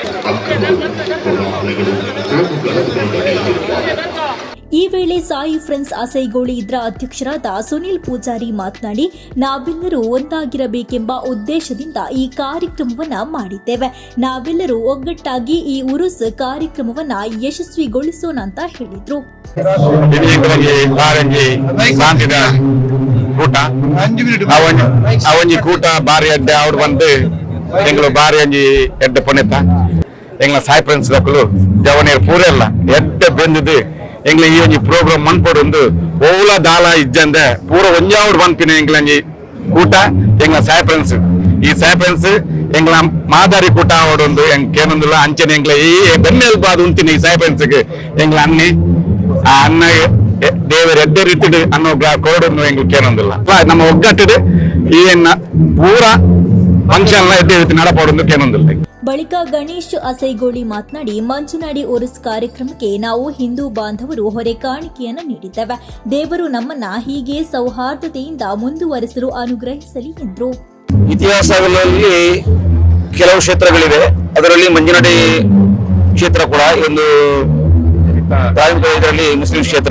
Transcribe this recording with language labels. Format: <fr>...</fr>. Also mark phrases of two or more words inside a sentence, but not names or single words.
<kn>ಈ ವೇಳೆ ಸಾಯಿ ಫ್ರೆಂಡ್ಸ್ ಅಸೈಗೋಳಿ ಇದರ ಅಧ್ಯಕ್ಷರಾದ ಸುನಿಲ್ ಪೂಜಾರಿ ಮಾತನಾಡಿ, ನಾವೆಲ್ಲರೂ ಒಂದಾಗಿರಬೇಕೆಂಬ ಉದ್ದೇಶದಿಂದ ಈ ಕಾರ್ಯಕ್ರಮವನ್ನ ಮಾಡಿದ್ದೇವೆ. ನಾವೆಲ್ಲರೂ ಒಗ್ಗಟ್ಟಾಗಿ ಈ ಉರುಸ್ ಕಾರ್ಯಕ್ರಮವನ್ನ ಯಶಸ್ವಿಗೊಳಿಸೋಣ ಅಂತ ಹೇಳಿದ್ರು.</kn> <tcy>ಕೂಟ ಬಾರಿ ಅಡ್ಡೆ ಅವ್ರು ಬಂದು ಎಂಗ್ಳು ಬಾರಿ ಅಂಜಿ ಎಡ್ಡೆ ಪೊನೆತ ಎಂಗ್ಲ ಸಾಯಿ ಫ್ರೆಂಡ್ಸ್ ದಕ್ಕಲು ಜವನೇರು ಪೂರ ಎಲ್ಲ ಎಡ್ಡೆ ಬೆಂದಿದ್ದು ಎಂಗ್ಲ ಈ ಒಂಜಿ ಪ್ರೋಗ್ರಾಮ್ ಮನ್ಪೊಡು ಓಲ ದಾಲ ಇಜ್ಜಂದೆ ಪೂರ ಒಂಜಾವಡ್ ಬಂದ್ಪಿನ ಎಂಗ್ಲಂಜಿ ಕೂಟ ಎಂಗ್ಲ ಸಾಯಿ ಫ್ರೆಂಡ್ಸ್ ಈ ಸಾಯಿ ಫ್ರೆಂಡ್ಸ್ ಎಂಗ್ಲ ಮಾದಾರಿ ಕೂಟ ಆವಡೊಂದು ಎಂಗ್ ಕೇನೊಂದುಲ್ಲ ಅಂಚನೆ ಎಂಗ್ಲ ಈ ಬೆನ್ನೆಲ್ಬಾದು ಉಂತಿನ ಈ ಸಾಯಿ ಫ್ರೆಂಡ್ಸ್ಗೆ ಎಂಗ್ಲ ಅನ್ನಿ ಆ ಅನ್ನ ದೇವರ ಎಡ್ಡೆ ರೀತಿಡ್ ಅನ್ನೋ ಕೋಡನ್ನು ಎಂಗ್ಲ ಕೇನೊಂದುಲ್ಲ ನಮ್ಮ ಒಗ್ಗಟ್ಟಿಡ್ ಈ ಪೂರ ಫಂಕ್ಷನ್ ಎಡ್ಡೆ ರೀತಿ ನಡಪಾಡೊಂದು ಕೇನೊಂದುಲ್ಲ.</tcy> <kn>ಬಳಿಕ ಗಣೇಶ್ ಅಸೈಗೋಳಿ ಮಾತನಾಡಿ, ಮಂಚನಡಿ ಉರುಸ್ ಕಾರ್ಯಕ್ರಮಕ್ಕೆ ನಾವು ಹಿಂದೂ ಬಾಂಧವರು ಹೊರೆ ಕಾಣಿಕೆಯನ್ನು ನೀಡಿದ್ದೇವೆ. ದೇವರು ನಮ್ಮನ್ನ ಹೀಗೆ ಸೌಹಾರ್ದತೆಯಿಂದ ಮುಂದುವರೆಸಲು ಅನುಗ್ರಹಿಸಲಿ ಎಂದರು. ಇತಿಹಾಸಗಳಲ್ಲಿ ಕೆಲವು ಕ್ಷೇತ್ರಗಳಿವೆ, ಅದರಲ್ಲಿ ಮಂಜನಡಿ ಕ್ಷೇತ್ರ ಕೂಡ ಒಂದು ಧಾರ್ಮಿಕ ಇದರಲ್ಲಿ ಮುಸ್ಲಿಂ ಕ್ಷೇತ್ರ.</kn>